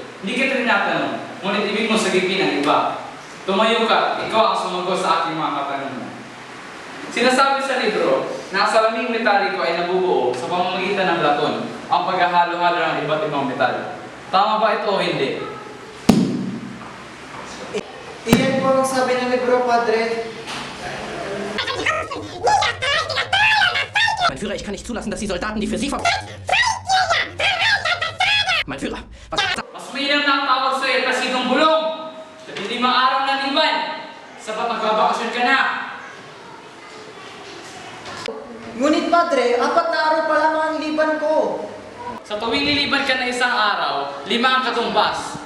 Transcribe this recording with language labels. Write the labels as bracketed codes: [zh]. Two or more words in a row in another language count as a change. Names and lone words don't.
[tl] Hindi kita tinatanong, ngunit ibig mo sagipin ang iba. Tumayo ka, ikaw ang sumagot sa aking mga katanungan. Sinasabi sa libro na ang salaming metaliko ay nabubuo sa pamamagitan ng laton, ang paghahalo-halo ng iba't ibang metal. Tama ba ito o hindi? Iyan po ang sabi ng libro, Padre. [de] Mein Führer, ich kann nicht zulassen, dass die Soldaten, die für Sie ver... Mein Führer, was... [tl] Mas mainam na ang tawag sa iyo, Placidong Bulong! 15 araw na liban! Sapat magbabakasyon ka na! Ngunit, Padre, 4 na araw pa lamang ang liban ko. Sa tuwing liliban ka na isang araw, 5 ang katumbas.